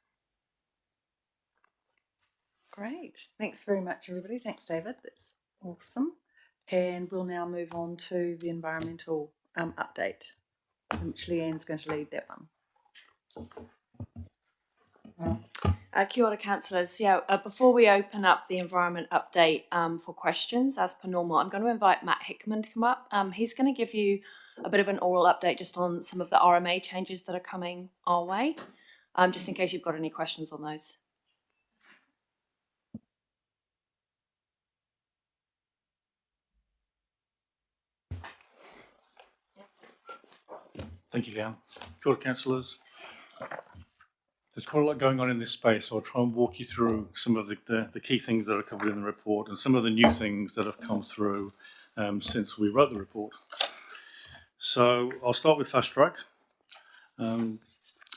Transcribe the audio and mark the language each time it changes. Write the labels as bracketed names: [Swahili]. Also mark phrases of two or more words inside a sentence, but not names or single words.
[English] Great. Thanks very much, everybody. Thanks, David. That's awesome. And we'll now move on to the environmental update, which Leanne's going to lead that one. [Māori] Kia ora, [English] councillors. Before we open up the environment update for questions, as per normal, I'm going to invite Matt Hickman to come up. He's going to give you a bit of an oral update just on some of the RMA changes that are coming our way, just in case you've got any questions on those. Thank you, Leanne. [Māori] Kia ora, [English] councillors. There's quite a lot going on in this space, so I'll try and walk you through some of the key things that are covered in the report and some of the new things that have come through since we wrote the report. So I'll start with Fast Track.